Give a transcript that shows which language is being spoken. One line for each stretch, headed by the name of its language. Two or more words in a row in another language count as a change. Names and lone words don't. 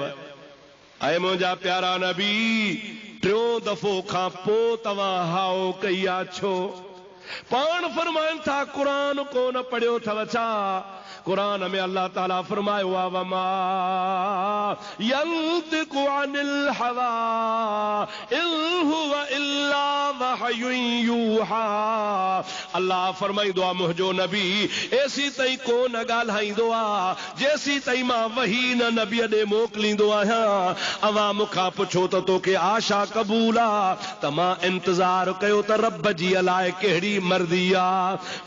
Sindhi: ऐं मुंहिंजा प्यारा नबी टियों दफ़ो खां पोइ तव्हां हाओ कई आहे छो? पाण फरमाइनि था क़ुरान कोन पढ़ियो अथव छा? कुरान में अल्लाह ताला फरमायो आहे
Arabic: وما ينطق عن الهوى إن هو إلا وحي يوحى.
Sindhi: अल्लाह फरमाईंदो आहे मुंहिंजो नबी ऐसी ताईं कोन ॻाल्हाईंदो आहे जेसी ताईं मां वही न नबीअ ॾे मोकिलींदो आहियां। अवां मूंखां पुछो त तोखे आशा क़बूल आहे त मां इंतज़ार कयो त रब जी अलाए कहिड़ी मर्ज़ी आहे।